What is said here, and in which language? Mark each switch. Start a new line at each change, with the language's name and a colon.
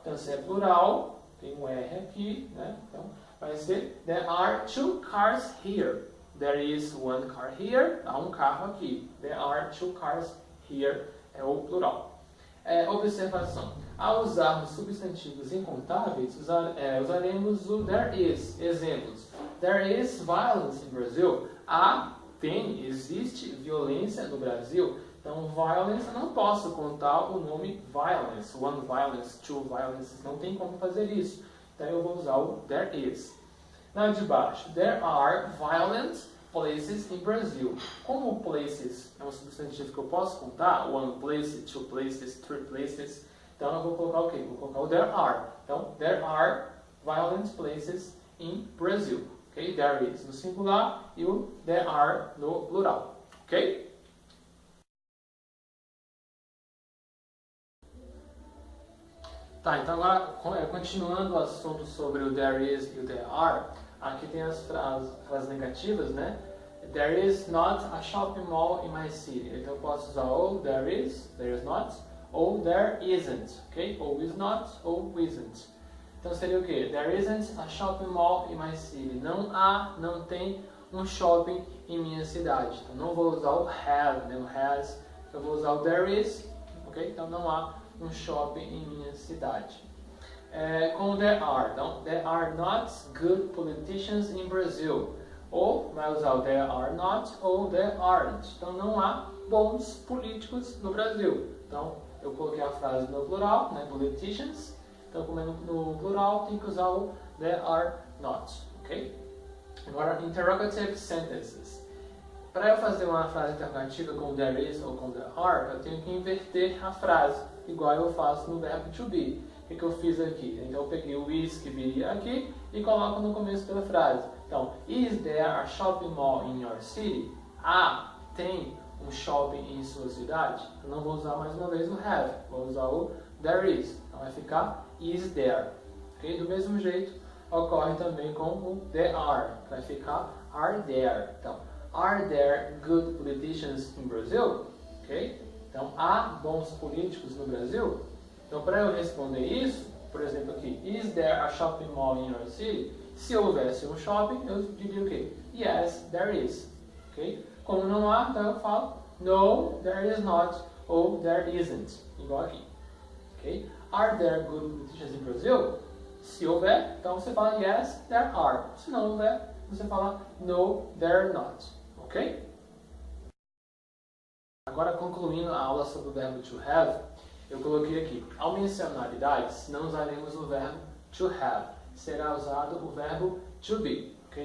Portuguese: Então se é plural, tem um R aqui. Então vai ser
English: there are two cars here. There is one car here,
Portuguese: há um carro aqui.
English: There are two cars here,
Portuguese: é o plural. Observação. Ao usarmos substantivos incontáveis, usaremos o there is. Exemplos.
English: There is violence in Brazil.
Portuguese: Existe violência no Brasil. Então, violence, eu não posso contar o nome violence.
English: One violence, two violences,
Portuguese: não tem como fazer isso. Então, eu vou usar o there is. Na de baixo,
English: there are violent places in Brazil.
Portuguese: Como places é um substantivo que eu posso contar,
English: one place, two places, three places,
Portuguese: então eu vou colocar o quê? Vou colocar o there are.
English: Então, there are violent places in Brazil. Okay?
Portuguese: There is no singular e o there are no plural. Ok? Tá, então agora, continuando o assunto sobre o there is e o there are, aqui tem as negativas,
English: There is not a shopping mall in my city.
Portuguese: Então eu posso usar ou there is not, ou there isn't, ok? Ou is not, ou isn't. Então seria o quê?
English: There isn't a shopping mall in my city.
Portuguese: Não tem um shopping em minha cidade. Então não vou usar o have, o has. Eu vou usar o there is, ok? Então não há um shopping em minha cidade. Com o there are.
English: Então, there are not good politicians in Brazil.
Portuguese: Ou vai usar o there are not ou there aren't. Então não há bons políticos no Brasil. Então eu coloquei a frase no plural, politicians. Então como é no plural, tem que usar o there are not. Ok?
English: Agora, interrogative sentences.
Portuguese: Para eu fazer uma frase interrogativa com there is ou com there are, eu tenho que inverter a frase, igual eu faço no verbo to be. o que eu fiz aqui? Então eu peguei o is que viria aqui e coloco no começo da frase.
English: Então, is there a shopping mall in your city?
Portuguese: Tem um shopping em sua cidade? Eu não vou usar mais uma vez o have, vou usar o there is. Então vai ficar is there. Okay? Do mesmo jeito, ocorre também com o there are. Vai ficar are there.
English: Então, are there good politicians in Brazil? Okay?
Portuguese: Então, há bons políticos no Brasil? Então, para eu responder isso, por exemplo aqui,
English: is there a shopping mall in your city?
Portuguese: Se houvesse um shopping, eu diria o quê?
English: Yes, there is.
Portuguese: Okay? Como não há, então eu falo
English: no, there is not,
Portuguese: ou there isn't, igual aqui. Okay?
English: Are there good politicians in Brazil?
Portuguese: Se houver, então você fala
English: yes, there are.
Portuguese: Se não houver, você fala
English: no, there are not.
Portuguese: Ok? Agora, concluindo a aula sobre o verbo to have, eu coloquei aqui, ao mencionar idades, não usaremos o verbo to have, será usado o verbo to be. Okay?